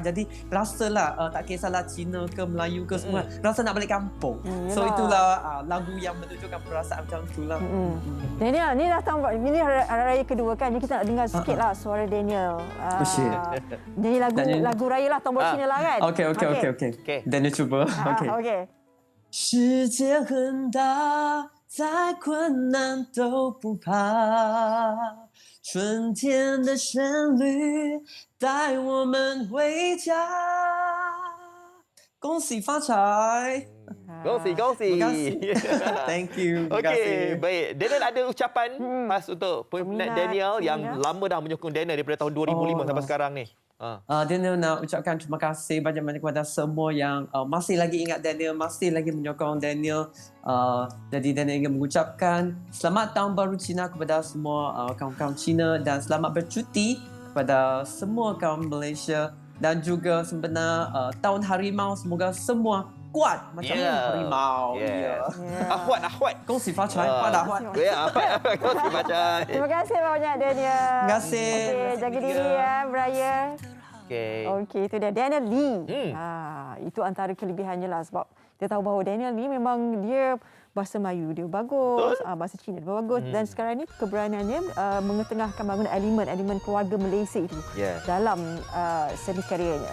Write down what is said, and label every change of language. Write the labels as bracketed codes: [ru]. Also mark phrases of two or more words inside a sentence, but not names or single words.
[ms] Jadi rasalah tak kisahlah Cina ke Melayu ke semua, rasa nak balik kampung. So itulah lagu yang menunjukkan perasaan macam itulah. Daniel, ni dah ini hari raya kedua kan. Jadi kita nak dengar sikitlah suara Daniel. Nyanyi lagu raya lah, tahun baru Cina lah kan. Okay. Daniel cuba. Okay. [zh] 世界很大，再困难都不怕。春天的旋律带我们回家。恭喜发财！ Gongsi. [en] Thank you. [ms] Okey, baik. Daniel ada ucapan khas untuk peminat Daniel yang lama dah menyokong Daniel daripada tahun 2005 sampai sekarang ni. Daniel nak ucapkan terima kasih banyak-banyak kepada semua yang masih lagi ingat Daniel, masih lagi menyokong Daniel. Jadi Daniel ingin mengucapkan selamat tahun baru Cina kepada semua kaum-kaum Cina dan selamat bercuti kepada semua kaum Malaysia dan juga sebenar tahun harimau semoga semua kuat macam harimau. Ahwat. [zh] 恭喜发财，发大财。恭喜发财. [ms] Terima kasih banyak Daniel. Terima kasih. Okey, jaga diri ya beraya. Okey, itu dia Daniel Lee. Itu antara kelebihannya lah sebab dia tahu bahawa Daniel ni memang dia bahasa Melayu dia bagus, bahasa Cina dia bagus dan sekarang ni keberaniannya mengetengahkan bangun elemen keluarga Malaysia itu dalam seni karyanya.